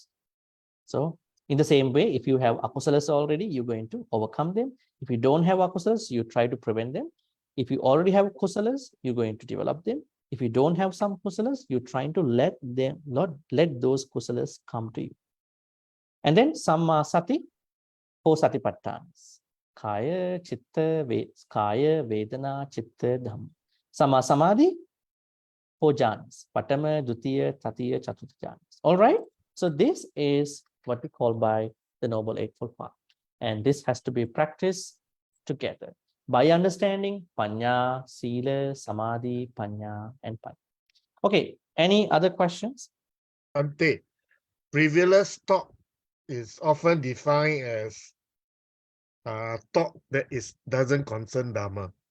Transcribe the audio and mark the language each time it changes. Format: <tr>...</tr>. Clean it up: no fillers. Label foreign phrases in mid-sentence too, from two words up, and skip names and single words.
<en>So in the same way, if you have akusalas already, you're going to overcome them. If you don't have akusalas, you try to prevent them. If you already have kusalas, you're going to develop them. If you don't have some kusalas, you're trying to let those kusalas come to you. And then</en> <pi>Samma Sati,</pi> <en>4 Satipatthanas.</en> <pi>Kaya, Chitta, Vedana, Chitta, Dhamma. Samma Samadhi, 4 jhanas. Patama, Dutiya, Tatiya, Chaturtha jhanas.</pi> <en>All right. So this is what we call by the Noble Eightfold Path. And this has to be practiced together by understanding</en> <pi>Panya, Sila, Samadhi, Panya,</pi> <en>and Panya. Okay, any other questions? Bhante, frivolous talk is often defined as talk that doesn't concern Dharma.</en>